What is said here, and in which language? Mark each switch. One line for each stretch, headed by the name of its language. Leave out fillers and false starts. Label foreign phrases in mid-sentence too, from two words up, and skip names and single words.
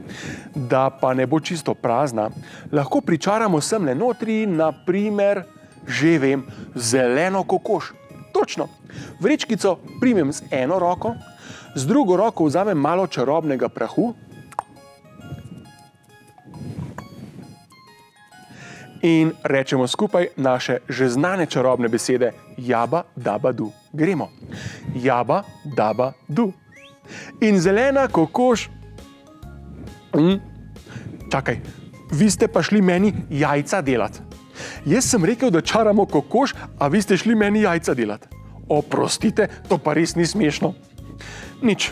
Slovenian: Da pa ne bo čisto prazna, lahko pričaramo semle notri, na primer, že vem, zeleno kokoš. Točno. Vrečkico primem z eno roko, z drugo roko vzamem malo čarobnega prahu in rečemo skupaj naše že znane čarobne besede jaba, daba, du. Gremo. Jaba, daba, du. In zelena kokoš... Čakaj, vi ste pa šli meni jajca delat. Jaz sem rekel, da čaramo kokoš, a vi ste šli meni jajca delat. Oprostite, to pa res ni smešno. Nič.